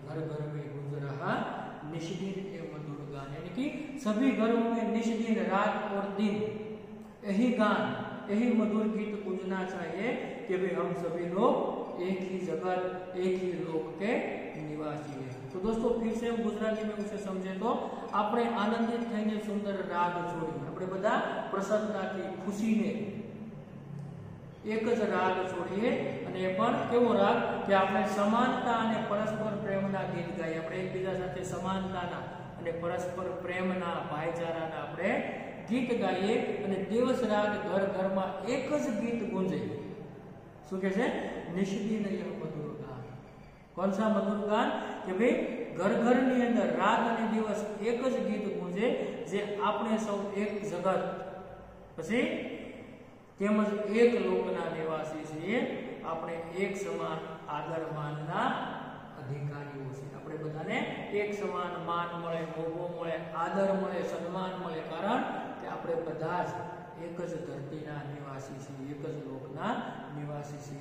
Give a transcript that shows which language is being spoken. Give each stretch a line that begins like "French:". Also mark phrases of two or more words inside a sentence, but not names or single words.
Hindi: घर घर में गुंज रहा निष्दिन एवं मधुर गान, यानी कि सभी घरों में निष्दिन रात और दिन यही गान यही मधुर गीत गूंजना चाहिए कि भाई हम सभी लोग एक ही जगत एक ही लोक के निवासी है। तो दोस्तों फिर से हम गुजराती में उसे समझे तो
Gujarati: આપણે આનંદિત થઈને સુંદર રાગ છોડી, આપણે બધા પ્રસન્નતાથી ખુશીને એક જ રાગ છોડીએ, અને એ પણ કેવો રાગ કે આપણે સમાનતા અને પરસ્પર પ્રેમના ગીત ગાઈએ, આપણે એકબીજા સાથે સમાનતાના અને પરસ્પર પ્રેમના ભાઈચારાના આપણે ગીત ગાઈએ, અને દિવસ રાત ઘર ઘરમાં એક જ ગીત ગુંજે। શું કહે છે? નિષ્દિન મધુર ગાન।
Hindi: कौन सा मधुर गान कि भाई घर घर
Gujarati: ની અંદર રાત અને દિવસ એક જ ગીત ગુંજે, જે આપણે સૌ એક જગત પછી તેમજ એક લોકના નિવાસી છીએ, આપણે એક સમાન આદર માનના અધિકારીઓ છીએ, આપણે બધાને એક સમાન માન મળે, મોભો મળે, આદર મળે, સન્માન મળે, કારણ કે આપણે બધા જ એક જ ધરતીના નિવાસી છીએ, એક જ લોકના નિવાસી છીએ।